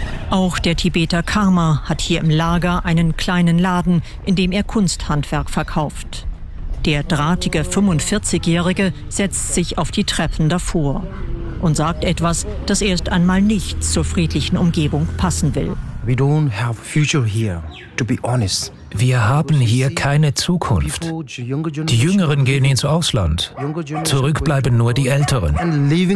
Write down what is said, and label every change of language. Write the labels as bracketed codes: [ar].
[de] Auch der Tibeter Karma hat hier im Lager einen kleinen Laden, in dem er Kunsthandwerk verkauft. Der drahtige 45-Jährige setzt sich auf die Treppen davor und sagt etwas, das erst einmal nicht zur friedlichen Umgebung passen will. [en] We don't have future here, to be honest. [de] Wir haben hier keine Zukunft. Die Jüngeren gehen ins Ausland. Zurück bleiben nur die Älteren.